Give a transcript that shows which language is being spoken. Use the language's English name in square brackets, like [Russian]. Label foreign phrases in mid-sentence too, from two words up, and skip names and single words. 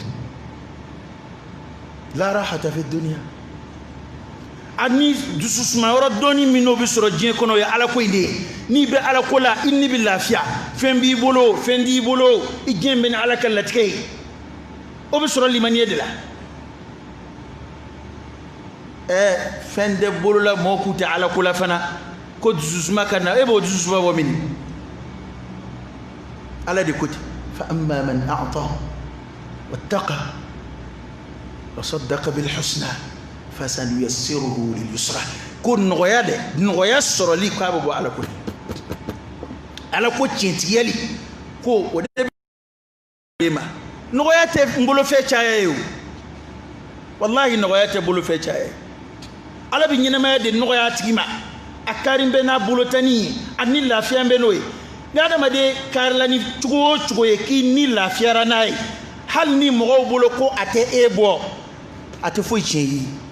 [Arabic] لا راحة في الدنيا [Bambara] ani dususuma yɔrɔ dɔɔni min n'o bɛ sɔrɔ diɲɛ kɔnɔ o ye ala ko in de ye n'i bɛ ala ko la i ni bɛ lafiya fɛn b'i bolo fɛn t'i bolo i diɲɛ bɛ ni ala ka latigɛ ye o bɛ sɔrɔ limaniya de la fɛn tɛ bolola mɔgɔw k'u tɛ ala ko la fana ko dususuma ka na e b'o dususuma bɔ min ala de ko ten [Arabic] فأما من أعطى واتقى [Bambara] wa [Arabic] صدق بالحسنى فسنيسره لليسرى [Bambara] ko nɔgɔya dɛ nɔgɔya sɔrɔli k'a bɛ bɔ ala ko ala ko tiɲɛtigiyali ko o de bɛ ma nɔgɔya tɛ n bolo fɛn caya ye o wallahi nɔgɔya tɛ bolo fɛn caya ye ala bɛ ɲɛnamaya de nɔgɔya a tigi ma a kari bɛ n'a bolo tani ye a ni lafiya bɛ n'o ye ni adamaden karila ni cogo o cogo ye k'i ni lafiyara n'a ye hali ni mɔgɔw bolo ko a tɛ e bɔ a tɛ foyi tiɲɛ ye